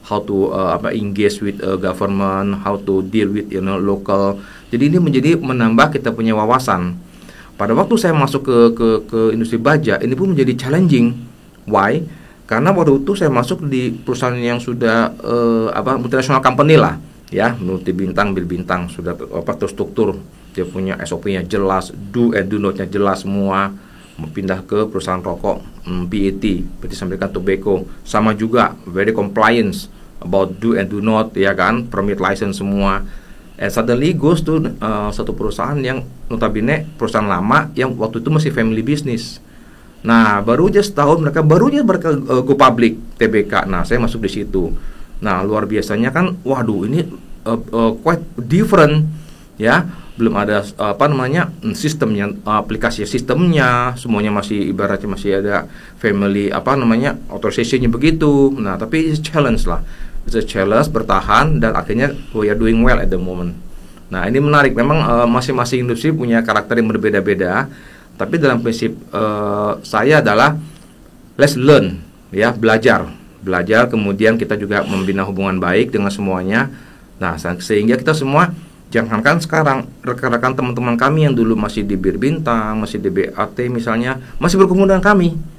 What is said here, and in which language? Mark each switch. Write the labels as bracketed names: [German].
[English] How to engage with government, how to deal with local. [Indonesian] Jadi ini menambah kita punya wawasan. Pada waktu saya masuk ke industri baja, ini pun menjadi challenging. [English] Why? [Indonesian] Karena waktu itu saya masuk di perusahaan yang sudah multinational company lah, ya, multi bintang, berbintang, sudah terstruktur. Dia punya SOP-nya jelas, do and do not-nya jelas semua. Pindah ke perusahaan rokok BAT, berarti sampaikan tobacco, sama juga [English] very compliance about do and do not, [Indonesian] ya kan, permit license semua. [English] And suddenly goes to [Indonesian] satu perusahaan yang notabene perusahaan lama yang waktu itu masih family business. Nah, baru aja setahun mereka go public TBK. Nah, saya masuk di situ. Nah, luar biasanya kan, waduh ini [English] quite different, [Indonesian] ya. Belum ada sistemnya, aplikasi sistemnya, semuanya masih ibaratnya masih ada family authorization-nya begitu. Nah, tapi [English] it's a challenge [Indonesian] lah. [English] It's a challenge [Indonesian] bertahan dan akhirnya [English] we are doing well at the moment. [Indonesian] Nah, ini menarik. Memang masing-masing industri punya karakter yang berbeda-beda. Tapi dalam prinsip saya adalah [English] let's learn, [Indonesian] ya, belajar, kemudian kita juga membina hubungan baik dengan semuanya. Nah, sehingga kita semua, jangankan sekarang, rekan-rekan teman-teman kami yang dulu masih di Bir Bintang, masih di BAT misalnya, masih berkumpul dengan kami.